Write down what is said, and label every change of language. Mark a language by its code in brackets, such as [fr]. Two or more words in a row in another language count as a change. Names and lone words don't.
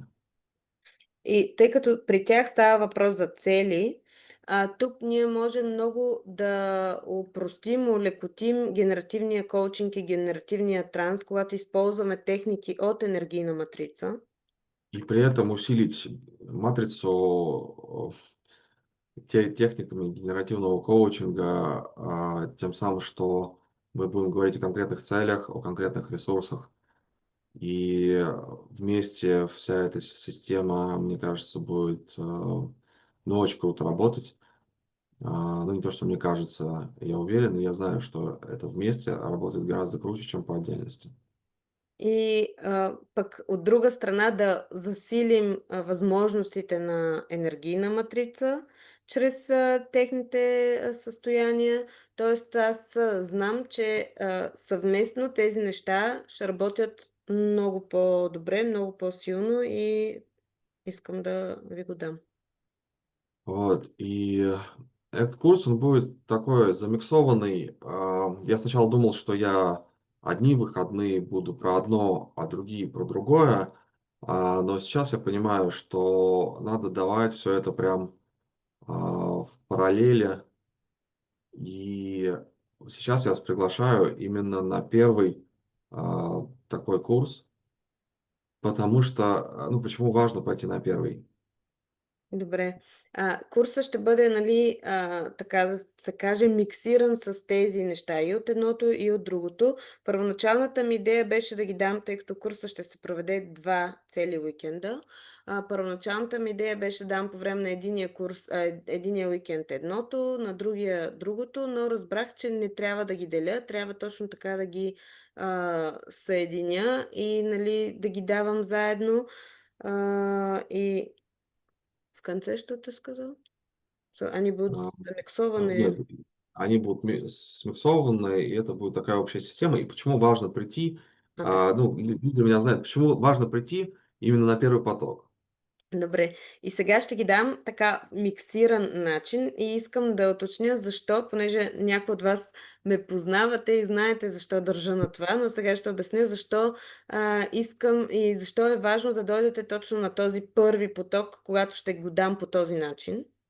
[bg] И тъй като при тях става въпрос за цели, тук ние можем много да упростим, улекотим генеративния коучинг и генеративния транс, когато използваме техники от енергийна матрица. [ru] И при этом усилить матрицу техниками генеративного коучинга, тем самым, что мы будем говорить о конкретных целях, о конкретных ресурсах. И вместе вся эта система, мне кажется, будет ну, очень круто работать. Ну, не то, что мне кажется, я уверен, и я знаю, что это вместе работает гораздо круче, чем по отдельности. [bg] И пък от друга страна да засилим възможностите на енергийна матрица чрез техните състояния. Тоест аз знам, че съвместно тези неща ще работят много по-добре, много по-силно и искам да ви го дам. [ru] Вот, и этот курс, он будет такой замиксованный. Я сначала думал, что я одни выходные буду про одно, а другие про другое. Но сейчас я понимаю, что надо давать все это прям в параллели. И сейчас я вас приглашаю именно на первый такой курс, потому что, ну, почему важно пойти на первый? [bg] Добре. Курсът ще бъде, нали, така да се каже, миксиран с тези неща и от едното, и от другото. Първоначалната ми идея беше да ги дам, тъй като курсът ще се проведе 2 цели уикенда. Първоначалната ми идея беше да дам по време на единия уикенд едното, на другия другото, но разбрах, че не трябва да ги деля, трябва точно така да ги съединя и, нали, да ги давам заедно. [ru] И в конце что ты сказал? Что они будут замиксованы. Нет, они будут смиксованы, и это будет такая общая система. И почему важно прийти, Да. ну, люди меня знают, почему важно прийти именно на первый поток. [bg] Добре. И сега ще ги дам така миксиран начин и искам да уточня защо, понеже някои от вас ме познавате и знаете защо държа на това, но сега ще обясня защо искам и защо е важно да дойдете точно на този първи поток, когато ще го дам по този начин.